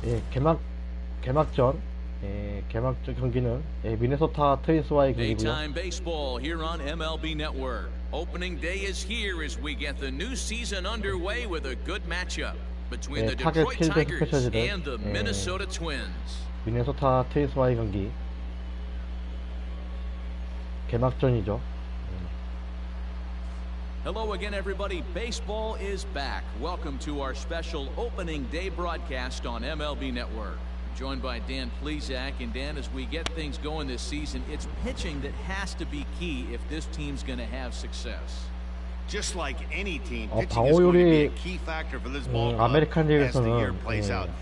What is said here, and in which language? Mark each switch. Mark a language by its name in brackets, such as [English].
[Korean] 개막전 경기는 미네소타 트윈스와의 경기고요. [English] Daytime baseball here on MLB Network. Opening day is here as we get the new season underway with a good matchup between the Detroit Tigers and the Minnesota Twins. [Korean] 미네소타 트윈스와의 경기 개막전이죠. [English] Hello again, everybody. Baseball is back. Welcome to our special opening day broadcast on MLB Network. Joined by Dan Plesac. And Dan, as we get things going this season, it's pitching that has to be key if this team's going to have success. Just like any team, pitching is going to be a key factor for this ball club as the year plays out.